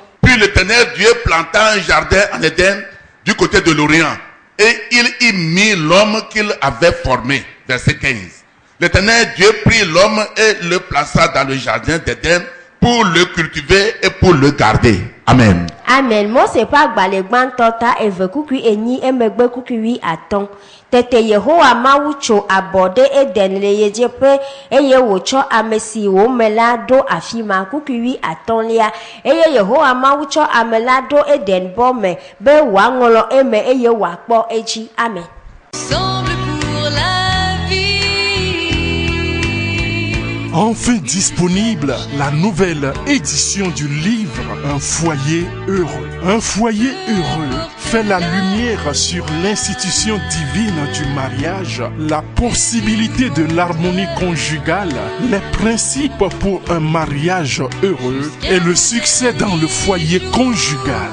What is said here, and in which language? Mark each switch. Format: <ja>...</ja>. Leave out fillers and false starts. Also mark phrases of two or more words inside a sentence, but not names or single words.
<fr>Puis l'Éternel Dieu planta un jardin en Éden du côté de l'Orient et il y mit l'homme qu'il avait formé. Verset 15. L'Éternel Dieu prit l'homme et le plaça dans le jardin d'Éden pour le cultiver et pour le garder. Amen.</fr> <ee>amen mose ƒe agbalẽ gbãtɔ ta eve kukui enyi emegbe kukui atɔ̃ tete yehowa mawu tso abɔ ɖe eden le yedzeƒe eye wòtsɔ ame si wòme la ɖo afi ma kukui atɔ̃lia eye yehowa mawu tsɔ ame la ɖo eden bɔ me be wòaŋlɔ eme eye wòakpɔ edzi amen.</ee> <fr>Ensemble pour la vie. Enfin disponible, la nouvelle édition du livre Un foyer heureux. Un foyer heureux fait la lumière sur l'institution divine du mariage, la possibilité de l'harmonie conjugale, les principes pour un mariage heureux et le succès dans le foyer conjugal.</fr>